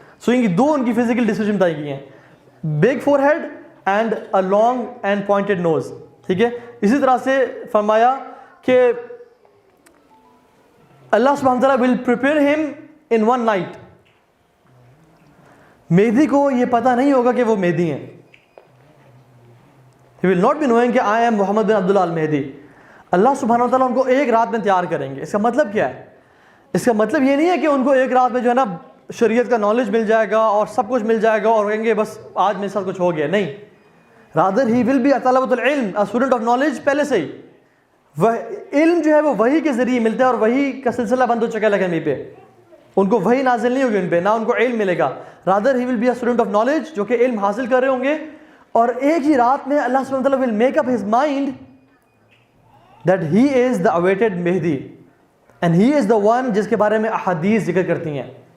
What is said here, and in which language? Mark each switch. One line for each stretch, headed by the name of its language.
Urdu: So ان کی دو ان کی physical description بتائی گئی ہیں,
English: big forehead and a long and pointed nose,
Urdu: ٹھیک ہے. اسی طرح سے فرمایا کہ اللہ سبحانہ وتعالیٰ
English: will prepare him in one night.
Urdu: مہدی کو یہ پتہ نہیں ہوگا کہ وہ مہدی ہیں.
English: He will not be knowing کہ I am محمد بن عبداللہ المہدی.
Urdu: اللہ سبحانہ وتعالیٰ ان کو ایک رات میں تیار کریں گے. اس کا مطلب کیا ہے؟ اس کا مطلب یہ نہیں ہے کہ ان کو ایک رات میں جو ہے نا شریعت کا نالج مل جائے گا اور سب کچھ مل جائے گا اور کہیں گے بس آج میرے ساتھ کچھ ہو گیا.
English: نہیں, rather he will be a طلبۃ العلم, a student of knowledge.
Urdu: پہلے سے ہی وہ علم جو ہے وہ وحی کے ذریعے ملتا ہے اور وحی کا سلسلہ بند ہو چکا ہے لگن پہ. ان کو وحی نازل نہیں ہوگی ان پہ, نہ ان کو علم ملے گا.
English: rather he will be a student of knowledge,
Urdu: جو کہ علم حاصل کر رہے ہوں گے. اور ایک ہی رات میں
English: اللہ سبحانہ وتعالیٰ will make up his mind that he is the awaited Mahdi and he is the one
Urdu: جس کے بارے میں احادیث ذکر کرتی ہیں.